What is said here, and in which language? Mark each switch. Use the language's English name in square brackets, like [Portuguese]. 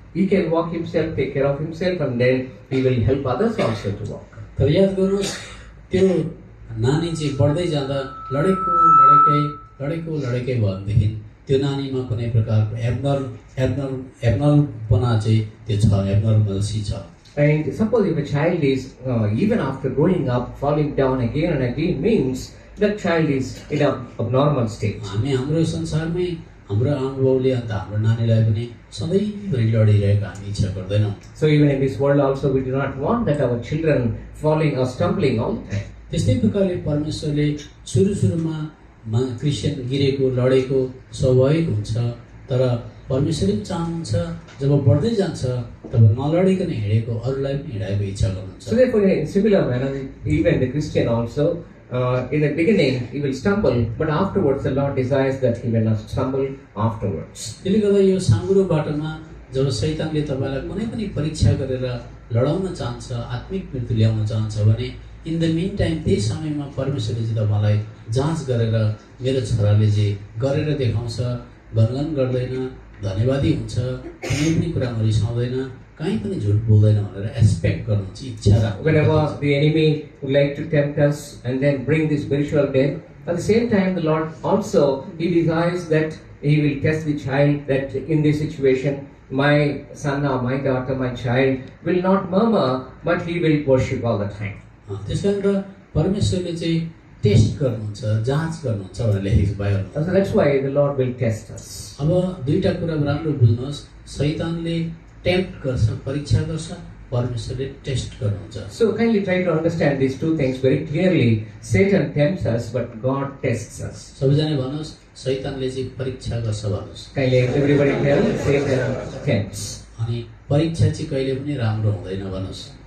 [English] he can walk himself, take care of himself, and then he will help others also to walk. [Nepali] तर याद गर्नुहोस् त्यो नानी चाहिँ बढ्दै जाँदा लडेको लडेकै भयो भनेदेखि त्यो नानीमा कुनै प्रकारको एब्नर्मलपना चाहिँ त्यो छ, एब्नर्मल्सी छ। [English] And suppose if a child is, even after growing up, falling down again and again, means that child is in a abnormal state. [Nepali] हामी हाम्रो संसारमै हाम्रो अनुभवले अन्त हाम्रो नानीलाई पनि सधैँभरि लडिरहेको हामी इच्छा गर्दैनौँ। [English] So even in this world also, we do not want that our children falling or stumbling all the time. [Nepali] त्यस्तै प्रकारले परमेश्वरले सुरुमा क्रिस्चियन गिरेको लडेको स्वाभाविक हुन्छ, तर परमेश्वरले पनि चाहनुहुन्छ जब बढ्दै जान्छ तब नलडिकन हिँडेको अरूलाई पनि हिँडाएको इच्छा गर्नुहुन्छ। [English] So therefore, in similar manner, even the Christian also, in the beginning he will stumble, but afterwards the Lord desires that he will not stumble afterwards. [Nepali] त्यसले गर्दा यो साँगुरो बाटोमा जब शैतानले तपाईँलाई कुनै पनि परीक्षा गरेर लडाउन चाहन्छ, आत्मिक मृत्यु ल्याउन चाहन्छ भने [English] in the meantime [Nepali] त्यही समयमा परमेश्वरले चाहिँ तपाईँलाई जाँच गरेर मेरो छोराले चाहिँ गरेर देखाउँछ, गनगन गर्दैन, धन्यवादी हुन्छ, कुनै पनि कुरामा रिसाउँदैन, कहीँ पनि झुट बोल्दैन भनेर एक्सपेक्ट गर्नुहुन्छ, इच्छा राख्नु। [English] Whenever the enemy would like to tempt us and then bring the spiritual death, at the same time the Lord also, he desires that he will test the child, that in this situation my son or my daughter, my child will not murmur, but he will worship all the time. [Nepali] त्यस कारण परमेश्वरले चाहिँ test गर्नुहुन्छ, जाँच गर्नुहुन्छ भनेर लेखेको बाइबलमा। [English] So that's why the Lord will test us. [Nepali] अब दुईटा कुरा राम्रो बुझ्नुहोस्, शैतानले टेम्प्ट गर्छ, परीक्षा गर्छ, परमेश्वरले टेस्ट गर्नुहुन्छ। [English] So kindly try to understand these two things very clearly. Satan tempts us, but God tests us. [Nepali] सबैजना भन्नुहोस् शैतानले चाहिँ परीक्षा गर्छ भन्नुहोस्। [English] Kindly everybody tell, Satan tempts. [Nepali] अनि परीक्षा चाहिँ कहिले पनि राम्रो हुँदैन भन्नुहोस्।